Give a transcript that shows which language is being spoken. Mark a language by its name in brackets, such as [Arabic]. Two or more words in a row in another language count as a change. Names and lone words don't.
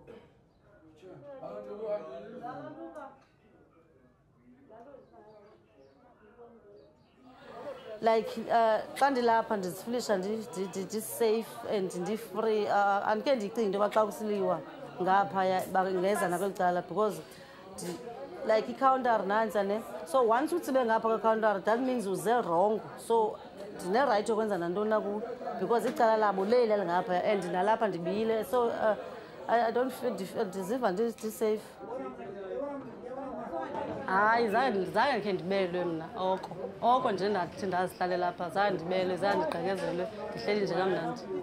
[Xhosa] Like xa ndilapha ndizifilisha ndisafe and ndi-free, andike ndicinga into yoba xa kusiliwa ngaphaya bangeza nakweli cala because like i-counter nantsa ne. So once utsibe ngapha kwe-counter [English] that means [Xhosa] uze wrong, so ndine-right yokwenza nantoni na kuwo because icala labo leli lingaphaya and nalapha ndibiyile, [English] so I don't feel [Xhosa] ndiziva ndisafe. Hayi zange ndikhe ndibelwe mna oko nje ndathi ndazihlalela apha zange ndibelwe, zange ndigqekezelwe, ndihleli nje kamnandi.